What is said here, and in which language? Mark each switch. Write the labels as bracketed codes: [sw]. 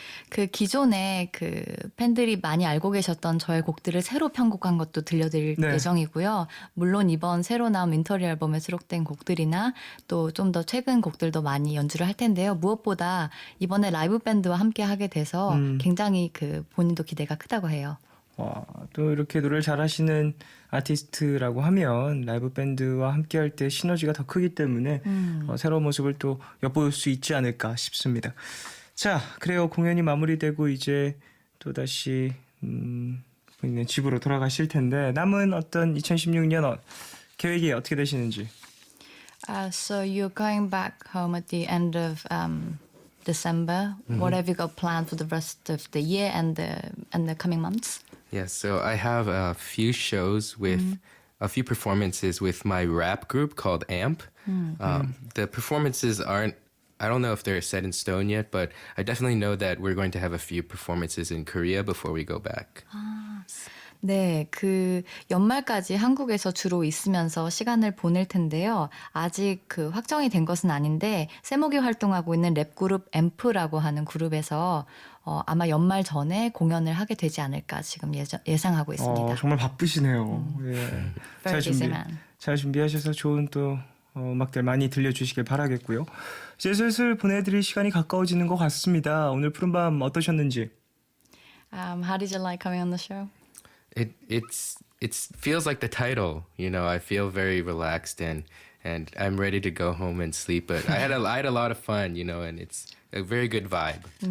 [ko] 그 기존에 그 팬들이 많이 알고 계셨던 저의 곡들을 새로 편곡한 것도 들려드릴 네. 예정이고요. 물론 이번 새로 나온 윈터리 앨범에 수록된 곡들이나 또 좀 더 최근 곡들도 많이 연주를 할 텐데요. 무엇보다 이번에 라이브 밴드와 함께 하게 돼서 굉장히 그 본인도 기대가 크다고 해요. 와, 또 이렇게 노래를 잘하시는 아티스트라고 하면 라이브 밴드와 함께할 때 시너지가 더 크기 때문에 새로운 모습을 또 엿볼 수 있지 않을까 싶습니다. 자, 그래요. 공연이 마무리되고 이제 또 다시 본인의 집으로 돌아가실 텐데 남은 어떤 2016년 계획이 어떻게 되시는지. [en] So you're going back home at the end of December. What have you got planned for the rest of the year and the coming months? Yes, so I have a few shows with a few performances with my rap group called AMP. The performances aren't, I don't know if they're set in stone yet, but I definitely know that we're going to have a few performances in Korea before we go back. [ko] 네, 그 연말까지 한국에서 주로 있으면서 시간을 보낼 텐데요. 아직 그 확정이 된 것은 아닌데 세목이 활동하고 있는 랩 그룹 앰프라고 하는 그룹에서 아마 연말 전에 공연을 하게 되지 않을까 지금 예상하고 있습니다. 정말 바쁘시네요. 예. [en] Very busy man. [ko] 잘 준비하셔서 좋은 또 음악들 많이 들려주시길 바라겠고요. 이제 슬슬 보내드릴 시간이 가까워지는 것 같습니다. 오늘 푸른밤 어떠셨는지? [en] How did you like coming on the show? It feels like the title, you know. I feel very relaxed and I'm ready to go home and sleep. But I had a lot of fun, you know, and it's a very good vibe.